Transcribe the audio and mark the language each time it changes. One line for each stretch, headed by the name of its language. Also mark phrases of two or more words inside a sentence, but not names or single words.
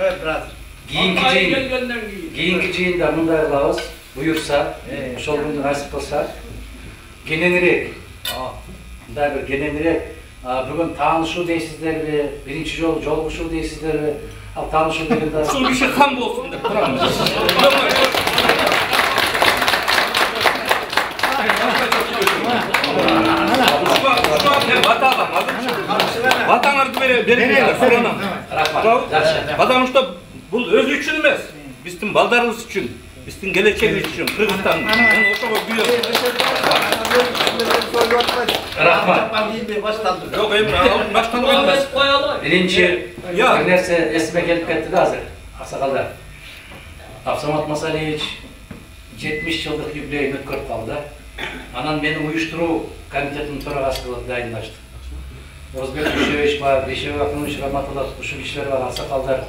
Kyrgyz: Кийинки жыйында мындай кылабыз, буюрса, ошол күндү насип кылса, кененирээк, мындай бир кененирээк, бүгүн таанышуу дейсиздерби, биринчи жолу жолугушуу дейсиздерби, ал таанышуу дегенде ушул киши хан болсун деп турам.
Kazakh: Батаңарды беріңіздер, суранам.
Russian: Потому что
Kazakh: бұл өзі үшін емес, біздің балдарымыз үшін, біздің келечегimiz үшін, Кыргызстанның.
Kyrgyz: Мен ошого күйөм. Рахмат.
Kazakh: Жоқ, башталған емес.
Kyrgyz: Биринчи бир нерсе эсиме келип кетти да азыр, аксакалдар. Абсамат Масалиевич 70 жылдык юбилейин өткөрүп калды. Анан менин уюштуруу комитетинин төрагасы кылып дайындаштык. Озбек Дүйшебаев бар, Бейшебек Акынович Раматуллов, ушул кишилер бар, аксакалдар.